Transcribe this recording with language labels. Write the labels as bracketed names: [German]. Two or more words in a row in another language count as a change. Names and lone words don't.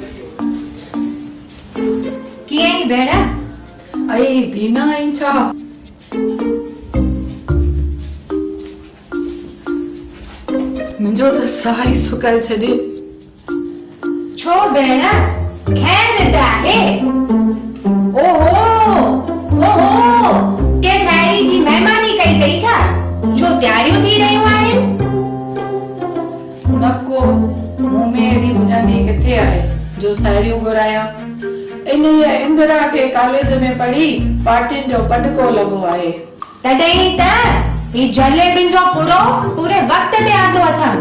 [Sindhi] कीअं आई भेण? अई दीना आई छा? मुंहिंजो त साह ई सुकाए छॾे। छो भेण, खैर आहे? ओहो ओहो, के साहेड़ी जी महिमानी कई अथई छा? छो तयारियूं थी रहियूं आहिनि? नको, मूं में एॾी बुझंदी किथे आहे जो साहेड़ियूं घुरायां। इन इंदिरा खे कॉलेज में पढ़ी पार्टियुनि जो पटको लॻो आहे। तॾहिं त ही जलेबियुनि जो पुड़ो पूरे वक्त ते आंदो अथमि।